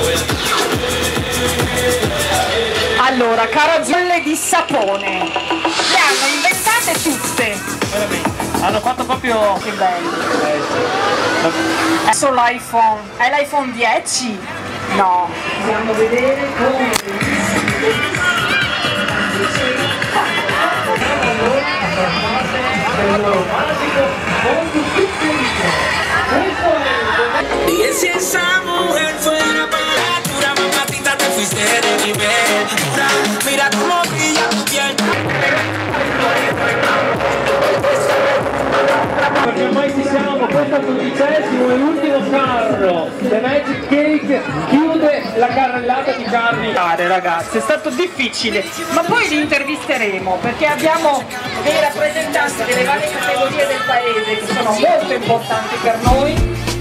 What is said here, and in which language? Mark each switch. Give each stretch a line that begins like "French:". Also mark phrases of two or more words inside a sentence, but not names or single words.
Italian: Allora, carogiolle di sapone. Le hanno inventate tutte. Veramente. Hanno fatto proprio... Che bello. Adesso l'iPhone. È l'iPhone 10? No. Andiamo a vedere come...
Spanish: Y si esa mujer fuera para dura, mamacita, te fuiste de nivel. Mira cómo brilla tu piel.
Italian: Perché ormai ci siamo, questo è il 12° e l'ultimo carro. The Magic Cake chiude la carrellata di carri. Ragazzi, è stato difficile, ma poi li intervisteremo perché abbiamo dei rappresentanti delle varie categorie del paese che sono molto importanti per noi.